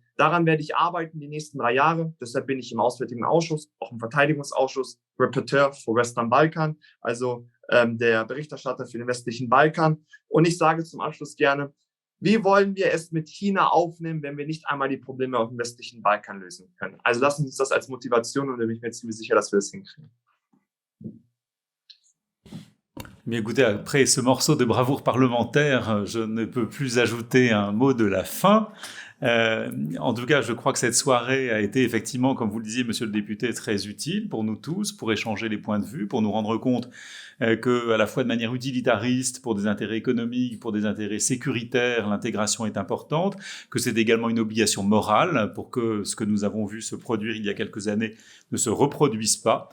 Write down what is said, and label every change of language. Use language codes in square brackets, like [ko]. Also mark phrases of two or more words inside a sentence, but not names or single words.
[de] Daran werde ich arbeiten die nächsten 3 Jahre. Deshalb bin ich im Auswärtigen Ausschuss, auch im Verteidigungsausschuss, Rapporteur für [en] Western Balkan, [de] also der Berichterstatter für den westlichen Balkan. Und ich sage zum Abschluss gerne, wie wollen wir es mit China aufnehmen, wenn wir nicht einmal die Probleme auf dem westlichen Balkan lösen können? Also lassen Sie uns das als Motivation und da bin ich mir ziemlich sicher, dass wir das hinkriegen. [fr] Mais écoutez, après ce morceau de bravoure parlementaire, je ne peux plus ajouter un mot de la fin. En tout cas, je crois que cette soirée a été effectivement, comme vous le disiez, monsieur le député, très utile pour nous tous, pour échanger les points de vue, pour nous rendre compte que, à la fois de manière utilitariste, pour des intérêts économiques, pour des intérêts sécuritaires, l'intégration est importante, que c'est également une obligation morale pour que ce que nous avons vu se produire il y a quelques années ne se reproduise pas.